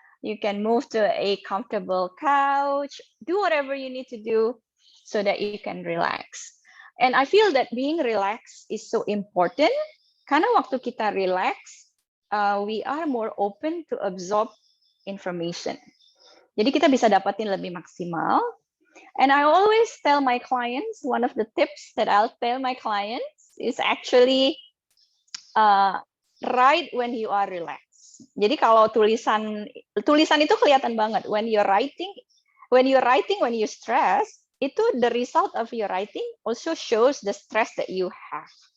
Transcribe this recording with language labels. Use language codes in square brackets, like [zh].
[en] You can move to a comfortable couch, do whatever you need to do so that you can relax. And I feel that being relaxed is so important [id] karena waktu kita relax, [en] we are more open to absorb information. [id] Jadi kita bisa dapatin lebih maksimal. [en] And I always tell my clients, one of the tips that I'll tell my clients is actually write when you are relaxed. [id] Jadi kalau tulisan itu kelihatan banget. [en] When you're writing, when you stress, [id] itu [en] the result of your writing also shows the stress that you have.